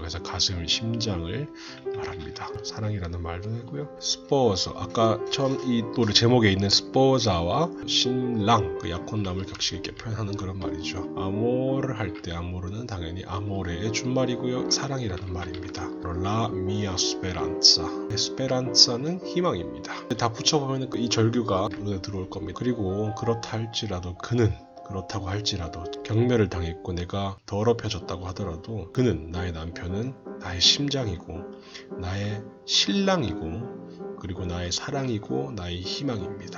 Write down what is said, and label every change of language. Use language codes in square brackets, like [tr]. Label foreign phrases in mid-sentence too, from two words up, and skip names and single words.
[ko] 그래서 가슴, 심장을 말합니다. 사랑이라는 말도 되고요. sposo 아까 처음 이 노래 제목에 있는 sposa와 신랑 그 약혼남을 격식 있게 표현하는 그런 말이죠. amore 할 때 amore는 당연히 amore의 준말이고요. 사랑이라는 말입니다. [it] la mia speranza speranza는 희망입니다. [ko] 다 붙여보면 이 절규가 눈에 들어올 겁니다. 그리고 그렇다고 할지라도 경멸을 당했고 내가 더럽혀졌다고 하더라도 그는 나의 남편은 나의 심장이고 나의 신랑이고 그리고 나의 사랑이고 나의 희망입니다.